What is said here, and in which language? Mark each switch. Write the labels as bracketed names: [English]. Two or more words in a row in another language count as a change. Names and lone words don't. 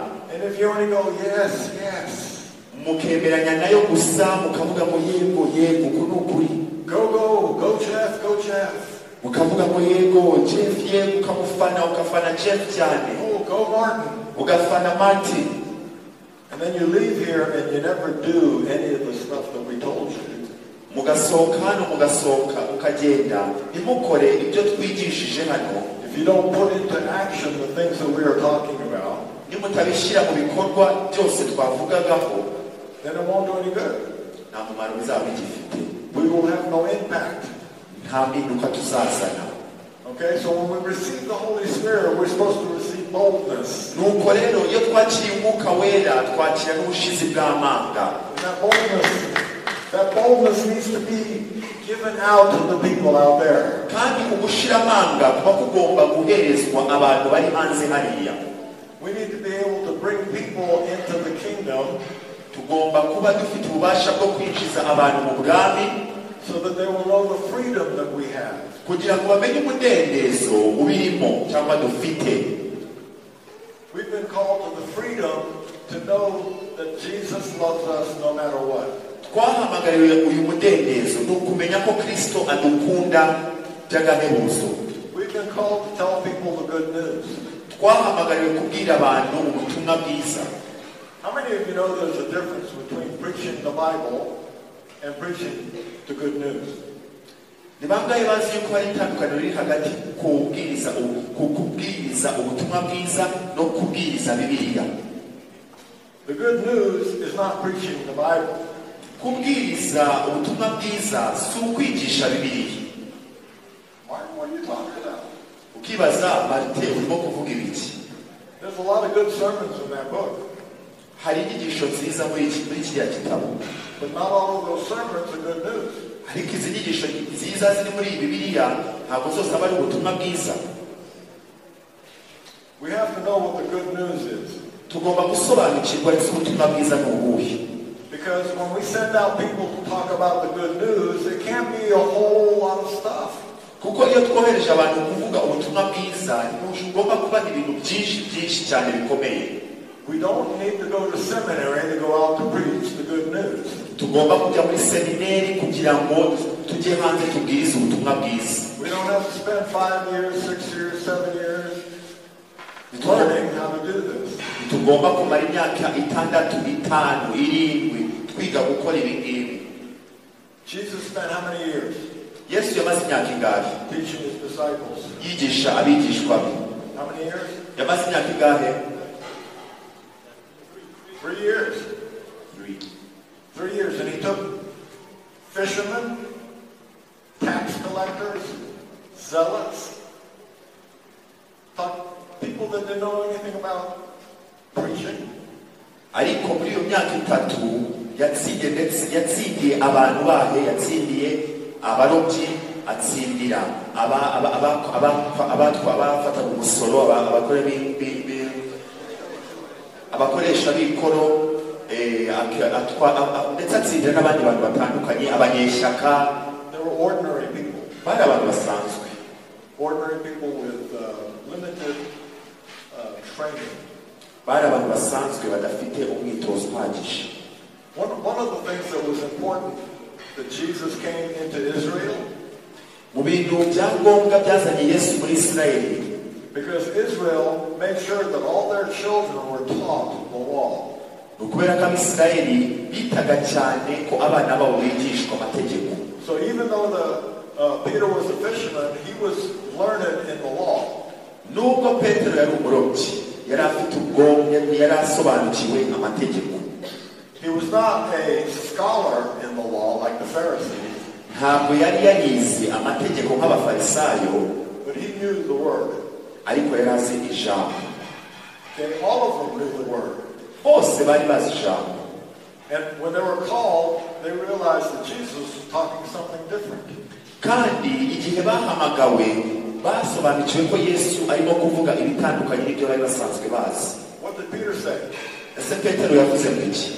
[English] and if you only go yes, yes, [Kinyarwanda] mukemeranya nayo gusa mukavuga ngo yego yego kunukuri, [English] go Jeff, [Kinyarwanda] mukavuga ngo yego Jeff yego, ukafana Jeff cyane, [English] go Martin, [Kinyarwanda] ugafana Martin, [English] and then you leave here and you never do any of the stuff that we told you. [Kinyarwanda] Mugasohoka hano mugasohoka ukagenda nimukore ibyo twigishije hano. [English] If you don't put into action the things that we are talking about, [Kinyarwanda] nimutabishyira mu bikorwa byose twavugagaho, [English] then it won't do any good. [Kinyarwanda] nta mumaro bizaba bigifite. [English] We will have no impact. [Kinyarwanda] Nta mpinduka tuzazana. [English] Okay, so when we receive the Holy Spirit, we're supposed to receive boldness. [Kinyarwanda] Nuko rero iyo twakiriye umwuka wera twakira n'ubushizi bw'amanga. [English] That boldness needs to be given out to the people out there. [Kinyarwanda] Kandi ugushira amanga kuba kugomba guherezwa abantu bari hanze hariya. [English] We need to be able to bring people into the kingdom. [Kinyarwanda] Tugomba kuba dufite ububasha bwo kwinjiza abantu mu bwami, [English] so that they will know the freedom that we have. [Kinyarwanda] Kugira ngo bamenye umudendezo ubirimo cyangwa dufite. [English] We've been called to the freedom to know that Jesus loves us no matter what. [Kinyarwanda] Twahamagariwe uyu mudendezo no kumenya ko Kristo adukunda by'agahebuzo. [English] We've been called to tell people the good news. [Kinyarwanda] Twahamagariwe kubwira abantu ubutumwa bwiza. [English] How many of you know there's a difference between preaching the Bible and preaching the good news? [Kinyarwanda] Ni bangahe bazi yuko hari itandukaniro riri hagati kubwiriza ubutumwa bwiza no kubwiriza Bibiliya? [English] The good news is not preaching the Bible. [Kinyarwanda] Kubwiriza ubutumwa bwiza si ukwigisha Bibiliya. [English] Martin, what are you talking about? [Kinyarwanda] Ukibaza Martin urimo kuvuga ibiki? [English] There's a lot of good sermons in that book. [Kinyarwanda] hari inyigisho nziza muri kiriya gitabo, [English] But not all of those sermons are good news. [Kinyarwanda] ariko izi nyigisho nziza ziri muri Bibiliya ntabwo zose aba ari ubutumwa bwiza. [English] We have to know what the good news is. [Kinyarwanda] Tugomba gusobanukirwa ese ubutumwa bwiza ni ubuhe. [English] Because when we send out people to talk about the good news, it can't be a whole lot of stuff. [Kinyarwanda] Kuko iyo twohereje abantu kuvuga ubutumwa bwiza ntugomba kuba ibintu byinshi cyane bikomeye. [English] We don't need to go to seminary to go out to preach the good news. [Kinyarwanda] Tugomba kujya muri seminari kugira ngo tujye hanze tubwirize ubutumwa bwiza. [English] We don't have to spend 5 years, 6 years, 7 years learning how to do this. [Kinyarwanda] Tugomba kumara imyaka 6, 5, 7 twiga gukora ibi ngibi. [English] Jesus spent how many years [Kinyarwanda] Yesu yamaze imyaka ingahe [English] teaching his disciples? [Kinyarwanda] yigisha abigishwa be? [English] How many years? [Kinyarwanda] Yamaze imyaka ingahe? [English] 3 years. [Kinyarwanda] 3. [English] 3 years. And he took fishermen, tax collectors, zealots, people that didn't know anything about preaching. [Kinyarwanda] Ariko muri iyo myaka 3 yatsindiye abantu bahe, yatsindiye abarobyi, atsindira abafata umusoro, abakoresha b'ikoro, ndetse atsindira n'abandi bantu batandukanye, abanyeshyaka. [English] They were ordinary people. [Kinyarwanda] Bari abantu basanzwe. [English] Ordinary people with limited training. [Kinyarwanda] Bari abantu basanzwe badafite umwitozo uhagije. [English] One of the things that was important that Jesus came into Israel, [Kinyarwanda] mu bintu byangombwa byazanye Yesu muri Isirayeli, [English] because Israel made sure that all their children were taught the law. [Kinyarwanda] ukubera ko Abisirayeli bitaga cyane ko abana babo bigishwa amategeko. [English] So even though Peter was a fisherman, he was learned in the law. [Kinyarwanda] Nubwo Petero yari umurobyi, yari afite ubwonko, yari asobanukiwe amategeko. [English] He was not a scholar in the law like the Pharisees. [Kinyarwanda] Ntabwo yari yarize amategeko nk'abafarisayo, [English] but he knew the word. [Kinyarwanda] ariko yari azi ijambo. [English] Okay, all of them knew the word. [Kinyarwanda] Bose bari bazi ijambo. [English] And when they were called, they realized that Jesus was talking something different. [Kinyarwanda] Kandi igihe bahamagawe basobanukiwe ko Yesu arimo kuvuga ibitandukanye n'ibyo bari basanzwe bazi. [English] What did Peter say? [Kinyarwanda] Ese Petero yavuze iki?